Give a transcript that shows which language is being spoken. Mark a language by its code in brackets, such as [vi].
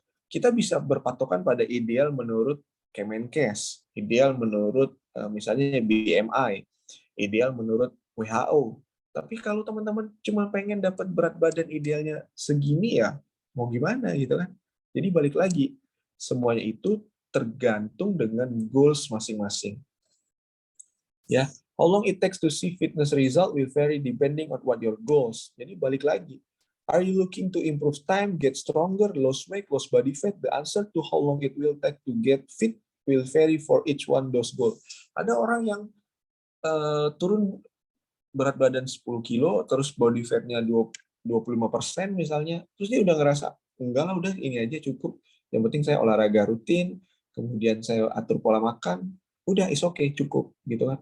[id] Kita bisa berpatokan pada ideal menurut Kemenkes, ideal menurut misalnya BMI, ideal menurut WHO. Tapi kalau teman-teman cuma pengen dapat berat badan idealnya segini, ya mau gimana gitu kan? Jadi balik lagi, semuanya itu tergantung dengan goals masing-masing. [en] Ya, how long it takes to see fitness result will vary depending on what your goals. [id] Jadi balik lagi, [en] are you looking to improve time, get stronger, lose weight, lose body fat? The answer to how long it will take to get fit will vary for each one those goals. [id] Ada orang yang turun berat badan 10 kilo, terus body fat-nya 25% misalnya, terus dia udah ngerasa, enggak lah, udah ini aja cukup, yang penting saya olahraga rutin, kemudian saya atur pola makan, udah [en] is okay, [id] cukup gitu kan.